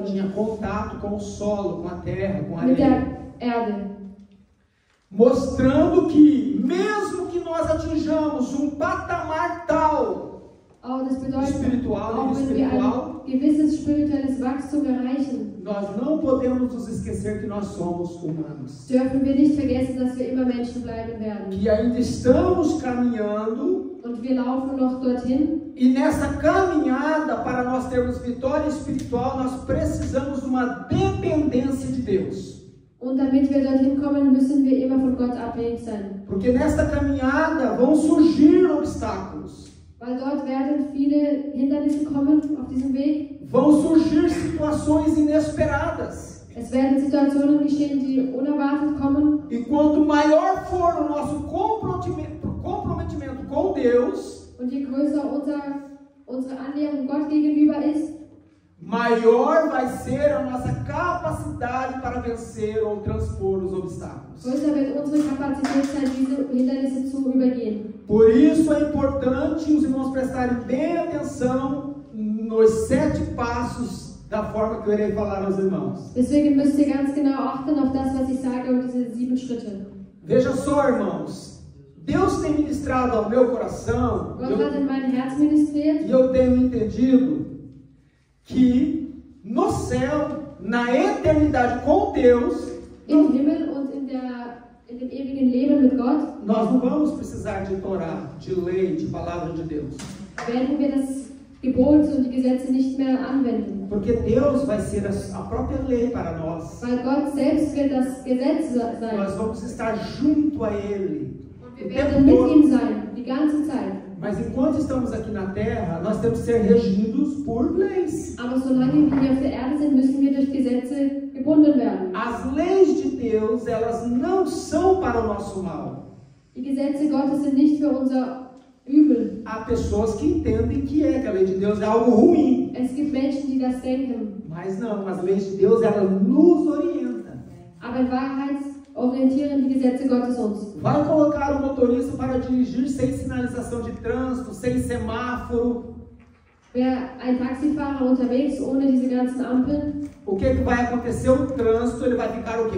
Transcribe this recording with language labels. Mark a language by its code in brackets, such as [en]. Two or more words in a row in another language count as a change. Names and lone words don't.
[pt] Tinha contato com o solo, com a terra, com a [de] Mit [pt] areia. [de] der Erde. [pt] Mostrando que mesmo que nós atinjamos um patamar tal [de] Das bedeutet, [pt] espiritual, [de] auch wenn wir ein gewisses spirituelles Wachstum erreichen, [pt] nós não podemos nos esquecer que nós somos humanos. [de] dürfen wir nicht vergessen, dass wir immer Menschen bleiben werden. [pt] Que ainda estamos caminhando [de] Und wir laufen noch dorthin. [pt] e nessa caminhada, para nós termos vitória espiritual, nós precisamos de uma dependência de Deus. [de] Und damit wir dorthin kommen, müssen wir immer von Gott abhängig sein. [pt] Porque nesta caminhada vão surgir obstáculos. [de] Weil dort werden viele Hindernisse kommen auf diesem Weg. [pt] Vão surgir situações inesperadas. [de] Es werden Situationen geschehen, die unerwartet kommen. [pt] E quanto maior for o nosso comprometimento com Deus, [de] Und je größer unsere Annäherung Gott gegenüber ist, [pt] maior vai ser a nossa capacidade para vencer ou transpor os obstáculos. [de] größer wird unsere Kapazität sein, diese Hindernisse zu übergehen. [pt] Por isso é importante os irmãos prestarem bem atenção nos 7 passos da forma que eu irei falar aos irmãos. [de] Deswegen müsst ihr ganz genau achten auf das, was ich sage, und diese 7 Schritte. [pt] Veja só, irmãos, Deus tem ministrado ao meu coração, [de] Gott hat in mein Herz ministriert, [pt] e eu tenho entendido que no céu, na eternidade com Deus, [de] im Himmel und in dem ewigen Leben mit Gott, [pt] nós não vamos precisar de Torá, de lei, de palavra de Deus. [de] werden wir das Gebot und die Gesetze nicht mehr anwenden. [pt] Porque Deus vai ser a própria lei para nós. [de] Weil Gott selbst wird das Gesetz sein. [pt] Nós vamos estar junto a Ele. [de] Und wir werden mit ihm sein, die ganze Zeit. [pt] Mas enquanto estamos aqui na terra, nós temos que ser regidos por leis. [de] Aber solange wir hier auf der Erde sind, müssen wir durch Gesetze gebunden werden. [pt] As leis de Deus, elas não são para o nosso mal. [de] Die Gesetze Gottes sind nicht für unser Übel. [pt] Há pessoas que entendem que a lei de Deus é algo ruim. [de] Es gibt Menschen, die das denken. [pt] Mas não, as leis de Deus, elas nos orientam. [de] Aber in Wahrheit orientieren die Gesetze Gottes uns. [pt] Vai colocar o motorista para dirigir sem sinalização de trânsito, sem semáforo. [de] Wäre ein Taxifahrer unterwegs ohne diese ganzen Ampeln, [pt] O que vai acontecer? O trânsito ele vai ficar o quê?